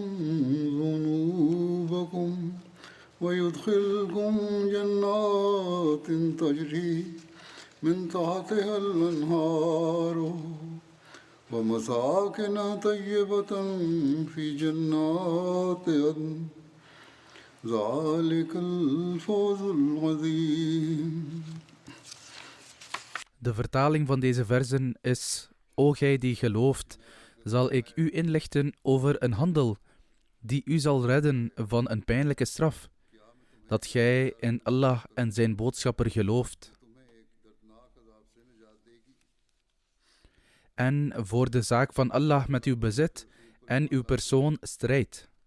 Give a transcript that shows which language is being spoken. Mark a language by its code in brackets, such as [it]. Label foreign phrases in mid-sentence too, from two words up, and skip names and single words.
[ar] ذنوبكم ويدخلكم جنات تجري من تحتها الأنهار ومساكن طيبة في جنات عدن ذلك الفوز العظيم. [nl] De vertaling van deze versen is: O gij die gelooft, zal ik u inlichten over een handel die u zal redden van een pijnlijke straf, dat gij in Allah en zijn boodschapper gelooft en voor de zaak van Allah met uw bezit en uw persoon strijdt.